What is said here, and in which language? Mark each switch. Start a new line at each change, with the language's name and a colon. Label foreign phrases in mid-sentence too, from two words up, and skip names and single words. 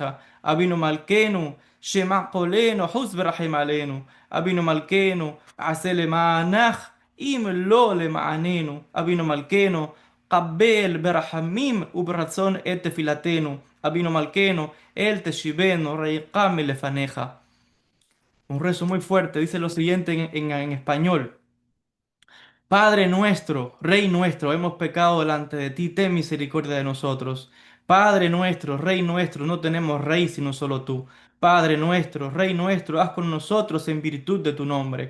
Hebrew: אבינו מלכנו, שמע קולנו, חוס ורחם עלינו. אבינו מלכנו, עשה למענך, אם לא למעננו. אבינו מלכנו, קבל ברחמים וברצון את תפילתנו. אבינו מלכנו, él תשיבנו ריקם מלפניך.
Spanish: Un rezo muy fuerte, dice lo siguiente en español. Padre nuestro, Rey nuestro, hemos pecado delante de ti, ten misericordia de nosotros. Padre nuestro, Rey nuestro, no tenemos rey sino solo tú. Padre nuestro, Rey nuestro, haz con nosotros en virtud de tu nombre.